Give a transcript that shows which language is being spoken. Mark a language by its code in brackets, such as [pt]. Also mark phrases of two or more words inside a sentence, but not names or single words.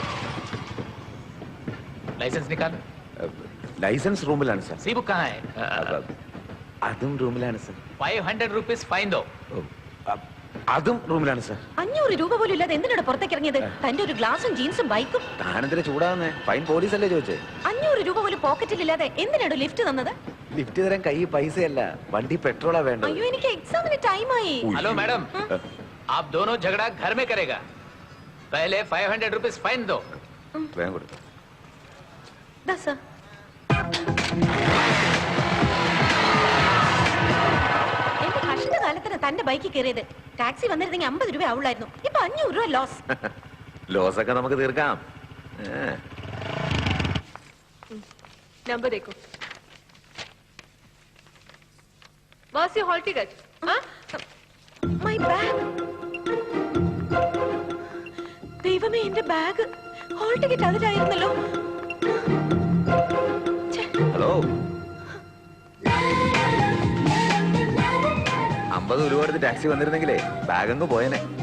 [hi] लाइसेंस निकाल. [ml] ലൈസൻസ് റൂമിലാണ് സർ. [hi] सी बुक कहाँ है? [ml] അതും റൂമിലാണ് സർ. [hi] 500 [en] rupees fine [hi] दो. [ml] അതും റൂമിലാണ് സർ. 500 രൂപ പോലും ഇല്ലാതെ എന്തിനാണ് പുറത്തേക്ക് ഇറങ്ങിയത്? തന്റെ ഒരു ഗ്ലാസും ജീൻസും ബൈക്കും. താനെന്തിനാ ചൂടാവുന്നേ? ഫൈൻ പോലീസല്ലേ ചോദിച്ചേ? 500 രൂപ പോലും പോക്കറ്റിൽ ഇല്ലാതെ എന്തിനാണ് ലിഫ്റ്റ് തന്നത്? ലിഫ്റ്റ് തരാൻ കൈ പൈസയല്ല, വണ്ടി പെട്രോളാ വേണ്ടത്. അയ്യോ, എനിക്ക് എക്സാമിന് ടൈമായി. [en] hello madam, [hi] आप दोनों झगड़ा घर में करेगा. पहले 500 [en] rupees fine [hi] दो. [ml] വേഗം കൊടുത്തു. ദാ സർ. എന്റെ കഷ്ടകാലത്തിന് തന്റെ ബൈക്കിൽ കയറിയത്. ടാക്സി വന്നിരുന്നെങ്കിൽ 50 രൂപ ആവുള്ളായിരുന്നു. ഇപ്പൊ 500 രൂപ ലോസ്. ലോസൊക്കെ നമുക്ക് തീർക്കാം. [hi] नंबर देखो. बस ये [en] hall ticket. my bag. [ml] ദൈവമേ, എന്റെ ബാഗ്. [en] hall ticket [ml] അതിലായിരുന്നല്ലോ. ഹലോ, 50 രൂപ എടുത്ത് ടാക്സി വന്നിരുന്നെങ്കിലേ ബാഗ് അങ്ങ് പോയനെ.